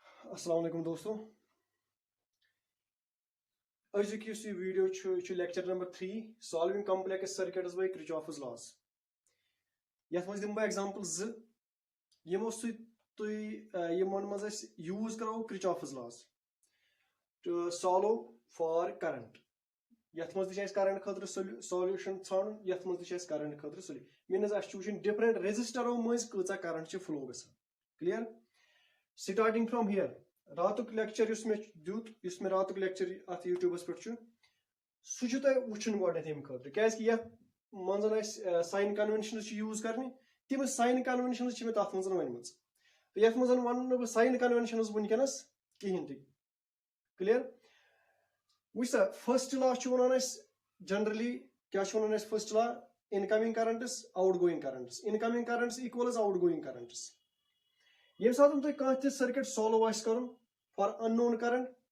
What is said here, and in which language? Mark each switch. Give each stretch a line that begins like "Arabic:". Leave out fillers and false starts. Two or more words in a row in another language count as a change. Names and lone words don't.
Arabic: السلام عليكم
Kashmiri: दोस्तों अजुक यह
English: video lecture number 3 solving complex circuits by Kirchhoff's laws
Kashmiri: यथ मज दिम एग्जांपल यमो यमन मज यूज करो
English: Kirchhoff's laws to solve for current
Kashmiri: यथ मज करंट खतर सॉल्यूशन छान यथ मज करंट खतर सोल्यूशन मीनस वुचन डिफरेंट रेजिस्टरों मज कचा
English: current flow
Kashmiri: गसान
English: clear starting from here
Kashmiri: रातुक लेक्चर मे रातुक लेक्चर अत यूट्यूबस पे सह वुचन गोडनेथ खतर क्या मन साइन कन्वेंशन यूज करने तम
English: sign convention
Kashmiri: मे तथ मज वन तो ये वन बह साइन कन्वेंशन वनकस कहें तक क्लियर वुच सा
English: first law
Kashmiri: वन जनरली क्या वन
English: first law incoming currents outgoing currents incoming currents equal outgoing currents
Kashmiri: इनकमिंग करंट्स इक्वल आउट गोइंग करंट्स ये सात तुम कह
English: circuit solve
Kashmiri: कर
English: for unknown current